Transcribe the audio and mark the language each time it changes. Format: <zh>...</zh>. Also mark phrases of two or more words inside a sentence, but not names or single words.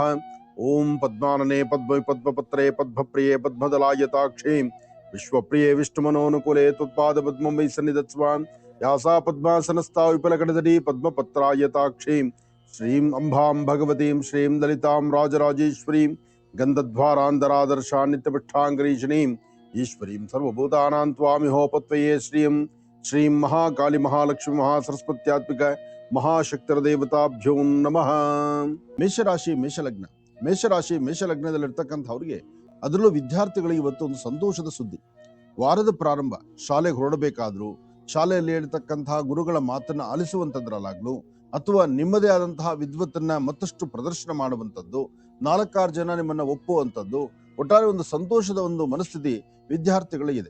<sa>ಓಂ ಪದ್ಮಾನನೆ ಪದ್ಮ ಪದ್ಮಪತ್ರೇ ಪದ್ಮಪ್ರಿಯೇ ಪದ್ಮದಲಾಯತಾಕ್ಷೇ ವಿಶ್ವಪ್ರಿಯೇ ವಿಷ್ಣುಮನೋನುಕೂಲೆ ತ್ವತ್ಪಾದ ಪದ್ಮಂ ವೈ ಸನ್ನಿಧತ್ಸ್ವಾಂ. ಯಾಸಾ ಪದ್ಮಾಸನಸ್ಥಾ ವಿಪುಲಕಟತಟೀ ಪದ್ಮಪತ್ರಾಯತಾಕ್ಷೇ ಶ್ರೀಂ ಅಂಬಾಂ ಭಗವತೀಂ ಶ್ರೀಂ ಲಲಿತಾಂ ರಾಜರಾಜೇಶ್ವರೀಂ ಗಂಧದ್ವಾರಾಂಧರಾದರ್ಶಾ ನಿತ್ಯಪೃಷ್ಠಾಂಗರೀಷಣೀಂ ಈಶ್ವರೀಂ ಸರ್ವಭೂತಾನಾಂ ತ್ವಾಮಿಹೋಪತ್ವಯೇ ಶ್ರೀಂ. ಶ್ರೀಂ ಮಹಾಕಾಳಿ ಮಹಾಲಕ್ಷ್ಮಿ ಮಹಾಸರಸ್ವತ್ಯಾತ್ಮಿಕ ಮಹಾಶಕ್ತಿರದೇವತಾಭ್ಯೋ ನಮಃ.</sa> <kn>ಮೇಷರಾಶಿ ಮೇಷಲಗ್ನ. ಮೇಷರಾಶಿ ಮೇಷಲಗ್ನದಲ್ಲಿರ್ತಕ್ಕಂಥವ್ರಿಗೆ, ಅದರಲ್ಲೂ ವಿದ್ಯಾರ್ಥಿಗಳಿಗೆ ಇವತ್ತು ಒಂದು ಸಂತೋಷದ ಸುದ್ದಿ. ವಾರದ ಪ್ರಾರಂಭ, ಶಾಲೆಗೆ ಹೊರಡಬೇಕಾದ್ರೂ ಶಾಲೆಯಲ್ಲಿ ಹೇಳ್ತಕ್ಕಂತಹ ಗುರುಗಳ ಮಾತನ್ನ ಆಲಿಸುವಂಥದ್ರಲ್ಲಾಗ್ಲು ಅಥವಾ ನಿಮ್ಮದೇ ಆದಂತಹ ವಿದ್ವತ್ತನ್ನ ಮತ್ತಷ್ಟು ಪ್ರದರ್ಶನ ಮಾಡುವಂಥದ್ದು, 4-6 ಜನ ನಿಮ್ಮನ್ನ ಒಪ್ಪುವಂಥದ್ದು, ಒಟ್ಟಾರೆ ಒಂದು ಸಂತೋಷದ ಒಂದು ಮನಸ್ಥಿತಿ ವಿದ್ಯಾರ್ಥಿಗಳಿಗಿದೆ.</kn>